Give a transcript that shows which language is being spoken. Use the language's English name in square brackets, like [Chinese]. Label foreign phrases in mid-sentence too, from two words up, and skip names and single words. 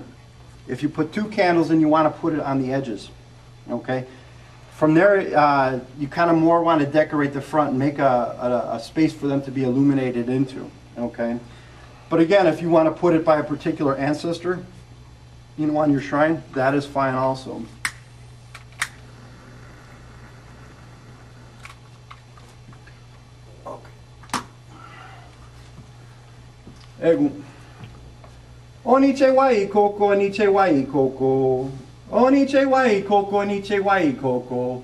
[English] If you put 2 candles in, you want to put it on the edges, okay? From there, you kind of more want to decorate the front and make a space for them to be illuminated into, okay? But again, if you want to put it by a particular ancestor, you know, on your shrine, that is fine also. Okay. Egu. Oniche wai koko, oniche wai koko. Oniche wai koko, oniche wai koko.